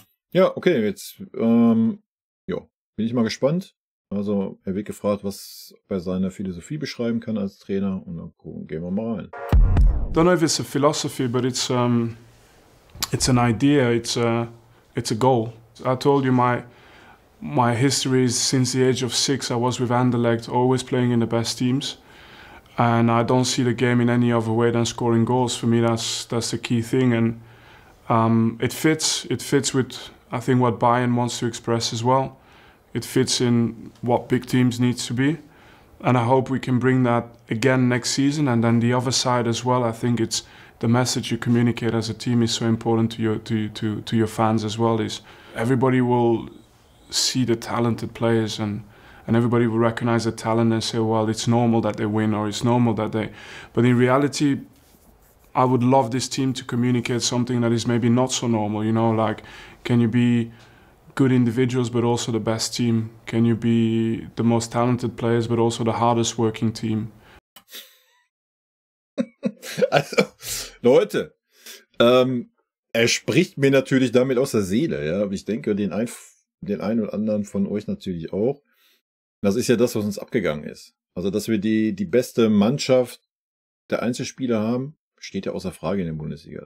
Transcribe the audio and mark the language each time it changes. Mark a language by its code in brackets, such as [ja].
[de] Ja, okay, jetzt bin ich mal gespannt. Also er wird gefragt, was er seine Philosophie beschreiben kann als Trainer und dann gehen wir mal rein. [en] Don't know if it's a philosophy, but it's an idea. It's a goal. I told you my history is since the age of 6. I was with Anderlecht, always playing in the best teams, and I don't see the game in any other way than scoring goals. For me, that's the key thing, and it fits with I think what Bayern wants to express as well. It fits in what big teams needs to be, and I hope we can bring that again next season. And then the other side as well. I think it's the message you communicate as a team is so important to your fans as well. Is everybody will see the talented players and everybody will recognize the talent and say, well, it's normal that they win or it's normal that they. But in reality, I would love this team to communicate something that is maybe not so normal. You know, like, can you be good individuals but also the best team? Can you be the most talented players but also the hardest working team? [de] Also, Leute, er spricht mir natürlich damit aus der Seele, ja. Ich denke, den einen oder anderen von euch natürlich auch. Das ist ja das, was uns abgegangen ist. Also, dass wir die beste Mannschaft der Einzelspieler haben, steht ja außer Frage in der Bundesliga.